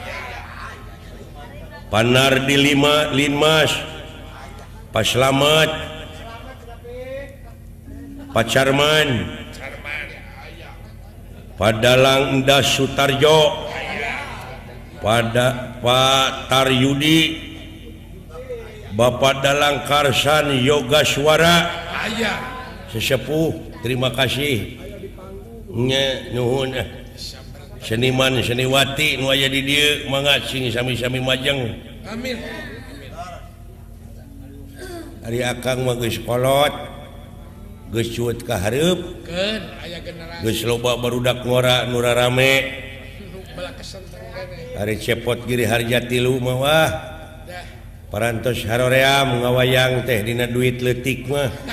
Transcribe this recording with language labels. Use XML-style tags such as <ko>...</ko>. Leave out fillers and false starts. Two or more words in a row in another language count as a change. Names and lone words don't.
<su>Pak Nardi Linmas Pak Slamet Pak Carman Pak Dalang Endas Sutarjo pada Pak Taryudi Bapak Dalang Karsan Yoga Suara sesepuh</su> <id>terima kasih</id> <su>nuhun seniman seniwati nu aya di dieu mangga sing sami-sami majeng amin ari akang mah geus kolot geus cuet ka hareup keun aya generasi geus loba barudak ngora nu rame bala kesenteng ari cepot giri harja 3 mah wah parantos haroream ngawayang teh dina duit leutik mah</su>